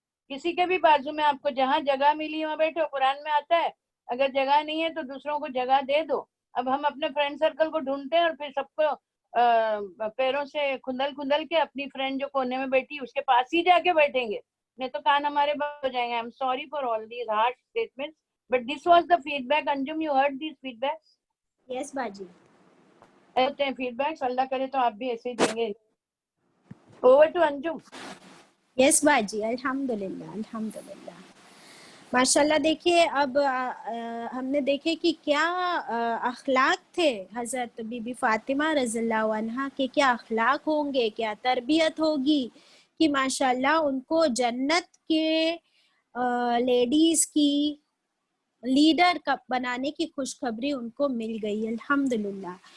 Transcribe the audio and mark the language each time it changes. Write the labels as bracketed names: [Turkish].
[Urdu] کسی کے بھی بازو میں آپ کو جہاں جگہ ملی وہاں بیٹھو, قرآن میں آتا ہے اگر جگہ نہیں ہے تو دوسروں کو جگہ دے دو. اب ہم اپنے فرینڈ سرکل کو ڈھونڈتے ہیں اور پھر سب کو پیروں سے کھندل کے اپنی فرینڈ جو کونے میں بیٹھی اس کے پاس ہی جا کے بیٹھیں گے, نہیں تو کان ہمارے بند ہو جائیں گے. [English] I'm sorry for all these harsh statements, but this was the feedback. Anjum, you heard these feedbacks? Yes باجی. [Urdu] ہوتے ہیں فیڈ بیکس, اللہ کرے تو آپ بھی ایسے ہی دیں گے. [English] Over to Anjum. [Urdu] یس باجی, الحمدللہ الحمدللہ ماشاء اللہ. دیکھیے اب ہم نے دیکھے کہ کیا اخلاق تھے حضرت بی بی فاطمہ رضی اللہ عنہا کے, کیا اخلاق ہوں گے, کیا تربیت ہوگی کہ ماشاء اللہ ان کو جنت کے لیڈیز کی لیڈر بنانے کی خوشخبری ان کو مل گئی, الحمدللہ.